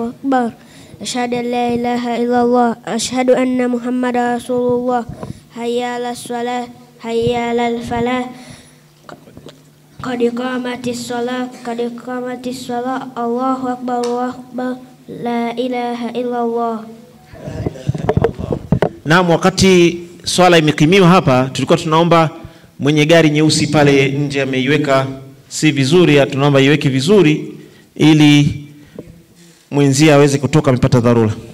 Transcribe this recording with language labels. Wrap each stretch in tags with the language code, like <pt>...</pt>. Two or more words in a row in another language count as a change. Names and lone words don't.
<ar>أكبر أشهد أن لا إله إلا الله أشهد أن محمدا رسول الله حي على الصلاة حي على الفلاح قد قامت الصلاة الله أكبر لا إله إلا الله.</ar> <sw>Naam, wakati swala imekimiwa hapa, tulikuwa tunaomba mwenye gari nyeusi pale nje ameiweka si vizuri, tunaomba iweke vizuri ili mwenzia aweze kutoka, amepata dharura.</sw>